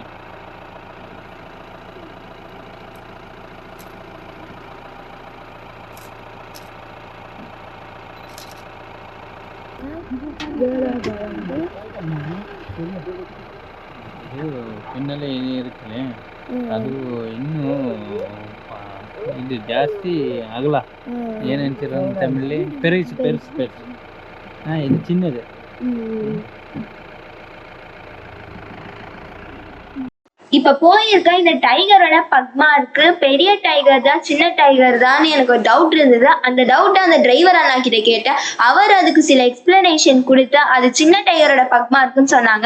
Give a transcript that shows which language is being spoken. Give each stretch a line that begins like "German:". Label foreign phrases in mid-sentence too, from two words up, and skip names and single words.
Tamil: பின்னாலே இருக்குல்ல,
Kannada: ಅದು ಇನ್ನೂ ಇದು ಜಾಸ್ತಿ ಆಗಲ್ಲ. ಏನಂತೀರ ತಮಿಳಲ್ಲಿ
Tamil: பெரிசு பெரிசு பெரிசு.
Kannada: ಇದು ಚಿನ್ನದು.
Tamil: இப்ப போயிருக்க இந்த டைகரோட பக்மார்க்கு பெரிய டைகர் தான் சின்ன டைகர் தான் எனக்கு ஒரு டவுட் இருந்தது. அந்த டவுட்டை அந்த டிரைவர் அண்ணா கிட்ட கேட்டேன். அவர் அதுக்கு சில எக்ஸ்பிளனேஷன் கொடுத்து அது சின்ன டைகரோட பக்மார்க்குன்னு சொன்னாங்க.